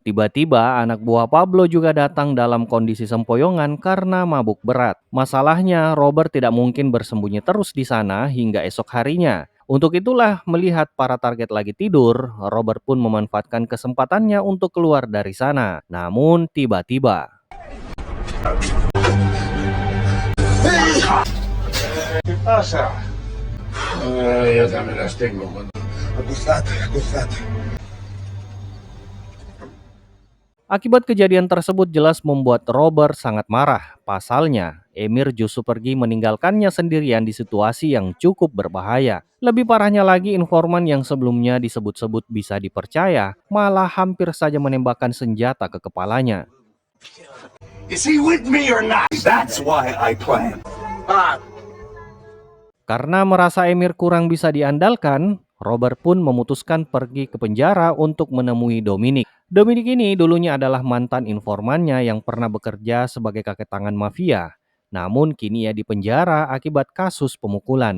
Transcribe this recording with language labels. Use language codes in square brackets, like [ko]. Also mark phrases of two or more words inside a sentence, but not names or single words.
[id] Tiba-tiba anak buah Pablo juga datang dalam kondisi sempoyongan karena mabuk berat. Masalahnya Robert tidak mungkin bersembunyi terus di sana hingga esok harinya. Untuk itulah melihat para target lagi tidur, Robert pun memanfaatkan kesempatannya untuk keluar dari sana. Namun tiba-tiba [es] ¿Qué pasa? Ya también las tengo. Acostate, acostate. [id] akibat kejadian tersebut jelas membuat Robert sangat marah. Pasalnya, Emir justru pergi meninggalkannya sendirian di situasi yang cukup berbahaya. Lebih parahnya lagi, informan yang sebelumnya disebut-sebut bisa dipercaya, malah hampir saja menembakkan senjata ke kepalanya. [en] Is he with me or not? That's why I plan. [id] Karena merasa Emir kurang bisa diandalkan, Robert pun memutuskan pergi ke penjara untuk menemui Dominic. Dominic ini dulunya adalah mantan informannya yang pernah bekerja sebagai kaki tangan mafia. Namun kini ia dipenjara akibat kasus pemukulan.